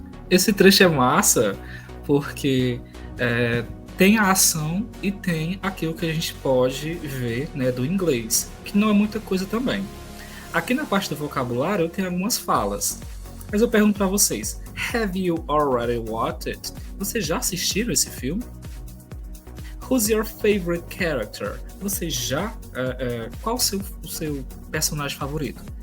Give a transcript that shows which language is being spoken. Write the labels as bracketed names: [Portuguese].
[Portuguese] Esse trecho é massa porque tem a ação e tem aquilo que a gente pode ver, né, do inglês, que não é muita coisa também. Aqui na parte do vocabulário eu tenho algumas falas, mas eu pergunto para vocês: [English] Have you already watched it? [Portuguese] Vocês já assistiram esse filme? [English] Who's your favorite character? [Portuguese] Você já... qual o seu personagem favorito?